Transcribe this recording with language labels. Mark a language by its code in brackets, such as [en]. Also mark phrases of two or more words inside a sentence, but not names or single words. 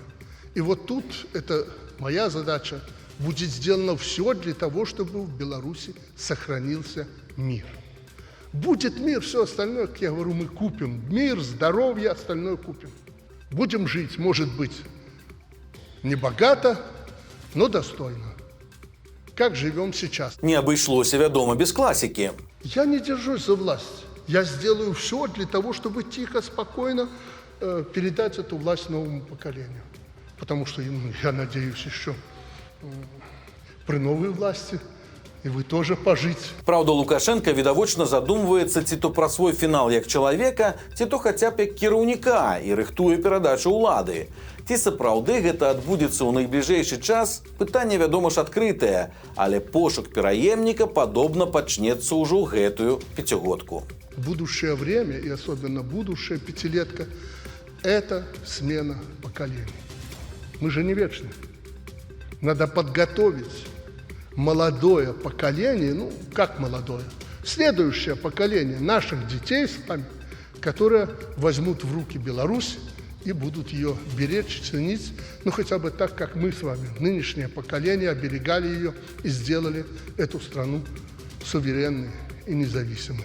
[ru] И вот тут это моя задача, будет сделано все для того, чтобы в Беларуси сохранился мир. Будет мир, все остальное, как я говорю, мы купим. Мир, здоровье, остальное купим. Будем жить, может быть, не богато, но достойно. Как живем сейчас. [be] Не абышлося, вядома, без класікі. [ru] Я не держусь за власть. Я сделаю все для того, чтобы тихо, спокойно передать эту власть новому поколению. Потому что, я надеюсь, еще при новой власти и вы тоже пожить. [be] Праўда, Лукашенко відавочна задумваецца ці то пра свой фінал як чалавека, ці то хаця б як кіраўніка і рыхтуе перадачу ўлады. Ці сапраўды гэта адбудзецца ў найбліжэйшы час, пытанне, вядома ж, адкрытае, але пошук пераемніка падобна пачнецца ўжо ў гэтую пяцігодку. [ru] Будущее время, и особенно будущая пятилетка, это смена поколений. Мы же не вечны. Надо подготовить молодое поколение, ну, как молодое, следующее поколение наших детей с вами, которые возьмут в руки Беларусь и будут ее беречь, ценить, ну, хотя бы так, как мы с вами, нынешнее поколение, оберегали ее и сделали эту страну суверенной и независимой.